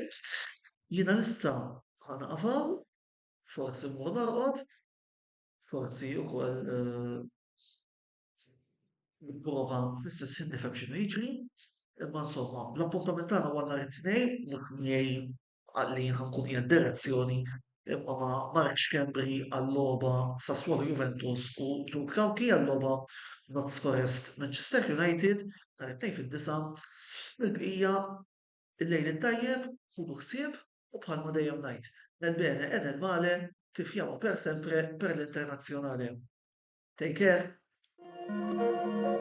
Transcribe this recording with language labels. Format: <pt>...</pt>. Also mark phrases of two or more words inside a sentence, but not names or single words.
<mt>Jiena issa ħanaqafaw, forsi mmur norqod, forsi wkoll nipprova fl-istess ħin nifhem x'inhu jiġri, imma insomma l-appuntament tagħna huwa nhar it-tnejn mhux miegħi għalli ħankun qiegħed direzzjoni imma ma' Marek Xkembri għall-logħba Sassuolo Juventus u Luke Kawki għall-logħba Notts Forest Manchester United nhar it-tnejn fid-9. Il-bqija il-lejl it-tajjeb, ħudu ħsieb u bħalma dejjem ngħid</mt> <it>nel bene e nel male</it> <mt>tifjama</mt> <it>per sempre</it> <mt>per l-internazzjonale.</mt> <en>Take care.</en>